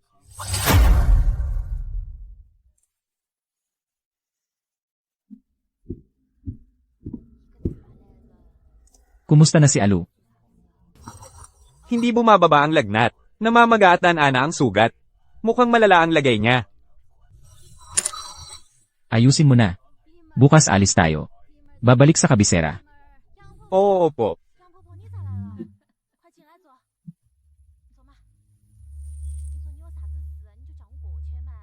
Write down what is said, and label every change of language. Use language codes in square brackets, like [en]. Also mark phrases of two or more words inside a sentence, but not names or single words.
[tl] Kumusta na si Alu? Hindi bumababa ang lagnat. Namamaga at ana ang sugat. Mukhang malala ang lagay niya. Ayusin mo na. Bukas alis tayo. Babalik sa kabisera. Oo, opo. [zh] 杨婆婆，你咋来了？快进来坐。走嘛。你说你有啥子事，你就叫我过去嘛。